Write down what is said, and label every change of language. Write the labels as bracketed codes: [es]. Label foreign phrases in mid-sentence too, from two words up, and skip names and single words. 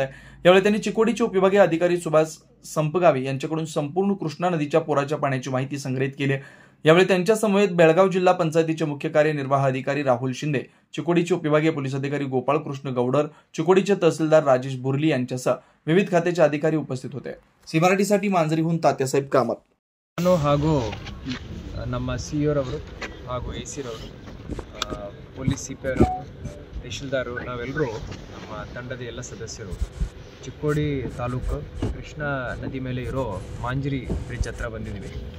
[mr] यावेळी त्यांनी चिकोडीचे उपविभागीय अधिकारी सुभाष संपगावी यांच्याकडून संपूर्ण कृष्णा नदीच्या पुराच्या पाण्याची माहिती संग्रहित केली। यावेळी त्यांच्या समवेत बेळगाव जिल्हा पंचायतीचे मुख्य कार्यनिर्वाह अधिकारी राहुल शिंदे, चिकोडीचे उपविभागीय पोलीस अधिकारी गोपाळ कृष्ण गौडर, चिकोडीचे तहसीलदार राजेश बुर्ली यांच्यासह विविध खात्याचे अधिकारी उपस्थित होते। सी मराठीसाठी मांजरीहून तात्यासाहेब कामत। [kn] ನಾನು ಹಾಗೂ ನಮ್ಮ ಸಿಇಒರವರು ಹಾಗೂ ಎಸಿರವರು ಪೊಲೀಸ್ ಸಿಪಿಯವರು ತಹಶೀಲ್ದಾರರು ನಾವೆಲ್ಲರೂ ನಮ್ಮ ತಂಡದ ಎಲ್ಲ ಸದಸ್ಯರು ಚಿಕ್ಕೋಡಿ ತಾಲೂಕು ಕೃಷ್ಣಾ ನದಿ ಮೇಲೆ ಇರೋ ಮಾಂಜರಿ ಬ್ರಿಡ್ಜ್ ಹತ್ರ ಬಂದಿದ್ದೀವಿ।